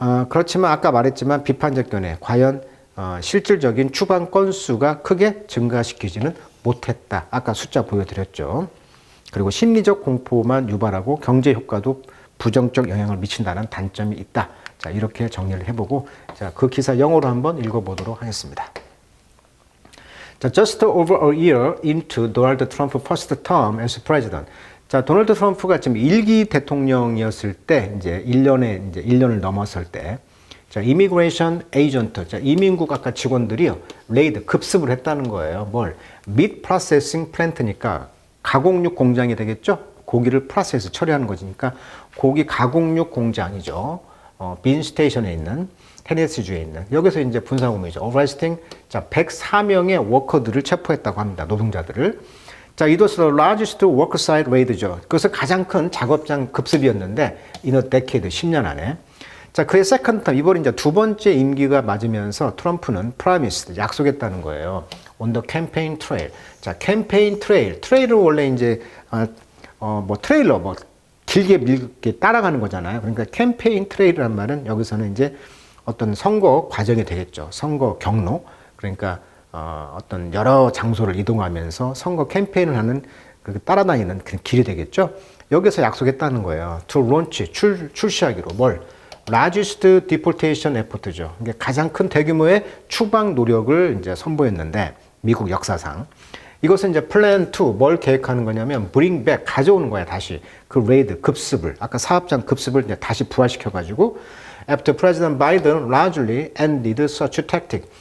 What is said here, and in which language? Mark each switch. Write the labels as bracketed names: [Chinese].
[Korean] 그렇지만 아까 말했지만 비판적 견해, 과연 실질적인 추방 건수가 크게 증가시키지는 못했다. 아까 숫자 보여드렸죠. 그리고 심리적 공포만 유발하고 경제 효과도 부정적 영향을 미친다는 단점이 있다. 자, 이렇게 정리를 해보고, 자, 그 기사 영어로 한번 읽어보도록 하겠습니다. [English] 자, just over a year into Donald Trump's first term as president. [Korean] 자, 도널드 트럼프가 지금 1기 대통령이었을 때, 이제 1년을 넘었을 때, 자, 이미그레이션 에이전트, 자, 이민국 아까 직원들이요, 레이드, 급습을 했다는 거예요. 뭘? Meat Processing Plant니까 가공육 공장이 되겠죠? 고기를 프로세스 처리하는 거니까 고기 가공육 공장이죠. 빈 스테이션에 있는 테네시주에 있는 여기서 이제 군사공무이죠. 어레스팅 자 104명의 워커들을 체포했다고 합니다. 노동자들을. [English] 자, it was the largest worksite raid죠. [Korean] 그것은 가장 큰 작업장 급습이었는데 [English] in a decade [Korean] 10년 안에. 자, 그의 세컨드 텀 이번에 이제 두 번째 임기가 맞으면서 트럼프는 promised 약속했다는 거예요. [English] on the campaign trail. [Korean] 자, 캠페인 트레일은 원래 이제 뭐 트레일러 뭐 길게 밀게 따라가는 거잖아요. 그러니까 캠페인 트레일이란 말은 여기서는 이제 어떤 선거 과정이 되겠죠. 선거 경로. 그러니까 어떤 여러 장소를 이동하면서 선거 캠페인을 하는 그 따라다니는 그 길이 되겠죠. 여기서 약속했다는 거예요. [English] to launch [Korean] 출시하기로 뭘? [English] largest deportation effort죠. [Korean] 이게 가장 큰 대규모의 추방 노력을 이제 선보였는데 미국 역사상. 이것은 이제 플랜 2, 뭘 계획하는 거냐면 [English] bring back, [Korean] 가져오는 거야, 다시. 그 레이드, 급습을, 아까 사업장 급습을 이제 다시 부활시켜가지고 [English] after President Biden largely ended such tactic.